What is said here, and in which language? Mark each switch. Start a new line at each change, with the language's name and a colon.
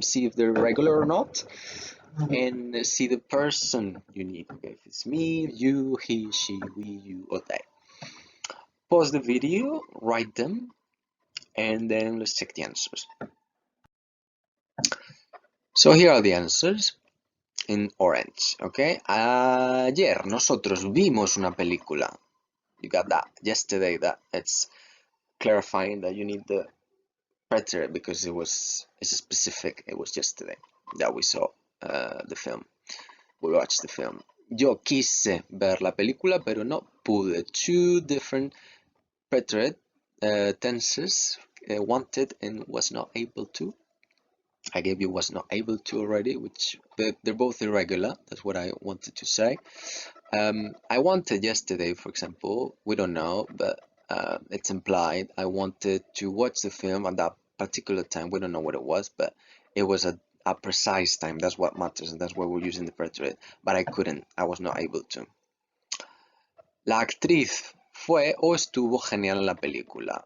English: See if they're regular or not, and see the person you need. Okay, if it's me, you, he, she, we, you, or they. Pause the video, write them, and then let's check the answers. So here are the answers in orange, okay?
Spanish: Ayer nosotros vimos una película.
English: You got that. Yesterday, that it's clarifying that you need the preterite because it's specific. It was yesterday that we saw the film. We watched the film.
Spanish: Yo quise ver la película, pero no pude.
English: 2 different preterite tenses, wanted and was not able to. I gave you was not able to already, which they're both irregular. That's what I wanted to say. I wanted yesterday, for example, we don't know, but it's implied. I wanted to watch the film at that particular time. We don't know what it was, but it was at a precise time. That's what matters, and that's why we're using the preterite. But I couldn't. I was not able to.
Spanish: La actriz fue o estuvo genial en la película.